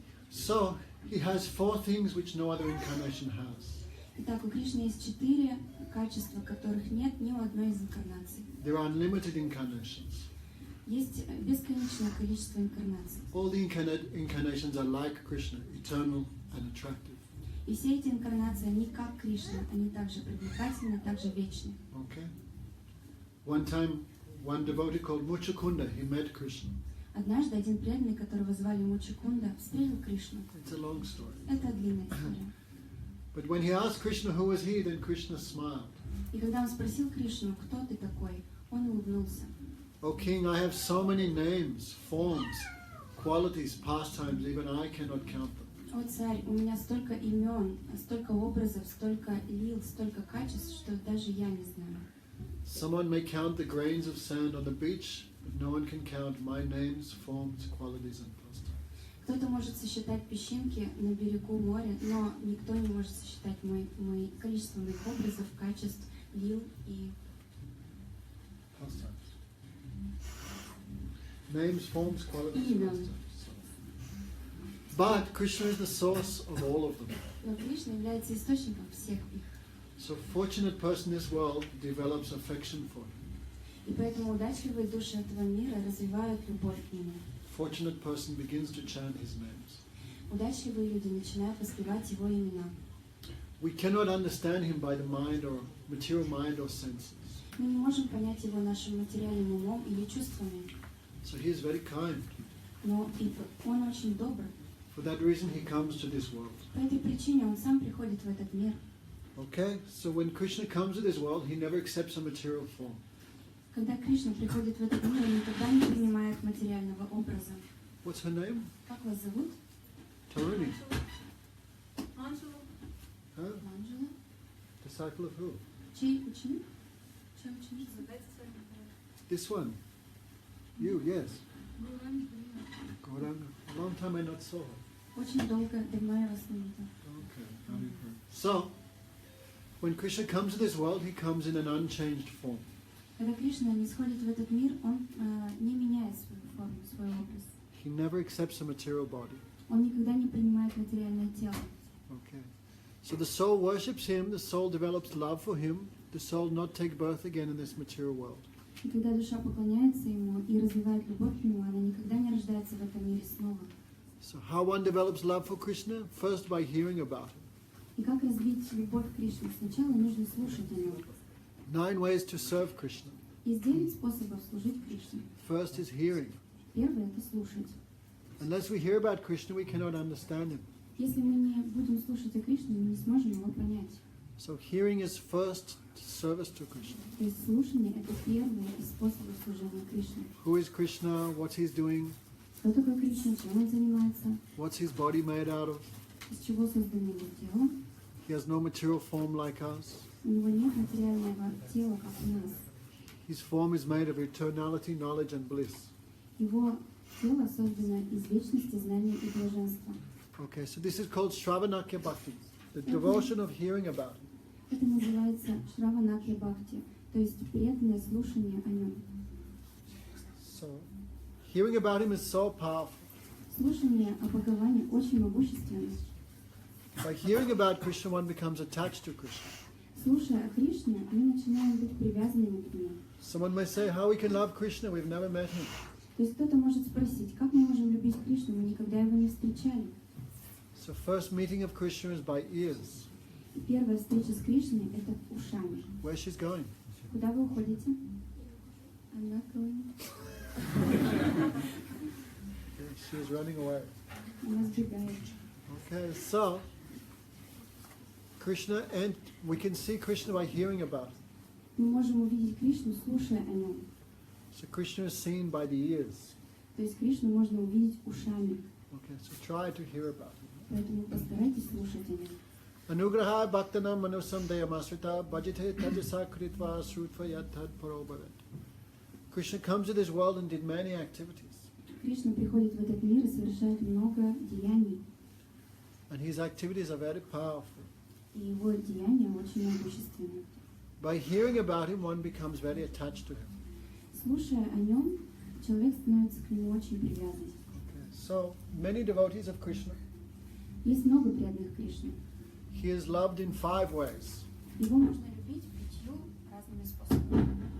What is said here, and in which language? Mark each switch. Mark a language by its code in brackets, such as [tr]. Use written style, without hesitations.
[en] So he has 4 things which no other incarnation has. [ru] Итак, у Кришны есть 4 качества, которых нет ни у одной из инкарнаций. [en] There are unlimited incarnations. [ru] Есть бесконечное количество инкарнаций. [en] All the incarnations are like Krishna, eternal and attractive. [ru] И все эти инкарнации, они как Кришна, они также привлекательны, также вечны. [en] Okay? One time, one devotee called Muchakunda, he met Krishna. [ru] Однажды один преданный, которого звали Мучакунда, встретил Кришну. [en] It's a long story. [ru] Это длинная история. [en] But when he asked Krishna who was he, then Krishna smiled. [ru] И когда он спросил Кришну, кто ты такой, он улыбнулся. [en] O king, I have so many names, forms, qualities, pastimes, even I cannot count them. [ru] О царь, у меня столько имен, столько образов, столько лил, столько качеств, что даже я не знаю. [en] Someone may count the grains of sand on the beach, but no one can count my names, forms, qualities, and pastimes. [ru] Кто-то может сосчитать песчинки на берегу моря, но никто не может сосчитать мои количество моих образов, качеств, лил и [en] Pastimes. Names, forms, qualities, [ru] Имя. [en] pastimes. But Krishna is the source of all of them. [ru] Но Кришна является источником всех их. [en] So a fortunate person in this world develops affection for him. [ru] И поэтому удачливые души этого мира развивают любовь к нему. [en] Fortunate person begins to chant his names. [ru] Удачливые люди начинают воспевать его имена. [en] We cannot understand him by the mind or material mind or senses. [ru] Мы не можем понять его нашим материальным умом или чувствами, [en] So he is very kind. [ru] но он очень добрый. [en] For that reason he comes to this world. [ru] По этой причине он сам приходит в этот мир. [en] Okay? So when Krishna comes to this world, he never accepts a material form. [ru] Когда Кришна приходит в этот мир, он никогда не принимает материального образа. [en] What's her name? [ru] Как вас зовут? [en] Taruni. [ru] Анжела. [en] Huh? [ru] Анжела. [en] Disciple of who? [ru] Чей ученик? Чей ученик? Задайте свой [en] This one. You, yes. [ru] вопрос. [en] Gauranga. A long time I not saw her. [ru] Очень давно я вас не видел. [en] Okay. How do you heard? So, when Krishna comes to this world, he comes in an unchanged form. [ru] Когда Кришна не сходит в этот мир, он не меняет свою форму, свой образ. [en] He never accepts a material body. [ru] Он никогда не принимает материальное тело. [en] Okay. So the soul worships him, the soul develops love for him, the soul not take birth again in this material world. [ru] И когда душа поклоняется ему и развивает любовь к нему, она никогда не рождается в этом мире снова. [en] So how one develops love for Krishna? First by hearing about him. [ru] И как развить любовь к Кришне? Сначала нужно слушать о нем. [en] 9 ways to serve Krishna. [ru] Есть 9 способов служить Кришне. [en] First is hearing. [ru] Первый – это слушать. [en] Unless we hear about Krishna, we cannot understand him. [ru] Если мы не будем слушать о Кришне, мы не сможем его понять. [en] So hearing is first service to Krishna. [ru] То есть слушание – это первый из способов служения Кришне. [en] Who is Krishna? What he's doing? [ru] Кто такой Кришна? Чем он занимается? [en] What's his body made out of? [ru] Из чего создано его тело? [en] He has no material form like us. [ru] У него нет материального тела, как у нас. [en] His form is made of eternality, knowledge and bliss. [ru] Его тело создано из вечности, знания и блаженства. [en] Okay, so this is called Shravanakya Bhakti, the devotion of hearing about him. [ru] Это называется Шраванакья Бхакти, то есть преданное слушание о нем. [en] So, hearing about him is so powerful. [ru] Слушание о Бхагаване очень могущественно. [en] By hearing about Krishna, one becomes attached to Krishna. [ru] Слушая о Кришне, мы начинаем быть привязанными к нему. [en] Someone may say, how we can love Krishna, we've never met him. [ru] То есть кто-то может спросить, как мы можем любить Кришну, мы никогда его не встречали. [en] So first meeting of Krishna is by ears. [ru] И первая встреча с Кришной – это ушами. [en] Where she's going? [ru] Куда вы уходите? [en] I'm not going. She's running away. [ru] Она сбегает. [en] Okay, so Krishna, and we can see Krishna by hearing about him. [ru] Мы можем увидеть Кришну, слушая о нем. [en] So Krishna is seen by the ears. [ru] То есть Кришну можно увидеть ушами. [en] Okay, so try to hear about him. [ru] Поэтому постарайтесь слушать о нем. [sa] Anugraha bhaktanam manusam dayamasrita bhajite tajasa kritva srutva yatad parobhavet. [en] Krishna comes to this world and did many activities. [ru] Кришна приходит в этот мир и совершает много деяний. [en] And his activities are very powerful. [ru] И его деяния очень могущественны. [en] By hearing about him, one becomes very attached to him. [ru] Слушая о нем, человек становится к нему очень привязан. [en] Okay. So, many devotees of Krishna, [ru] Есть много преданных Кришне. [en] he is loved in 5 ways. [ru] Его можно любить 5 разными способами.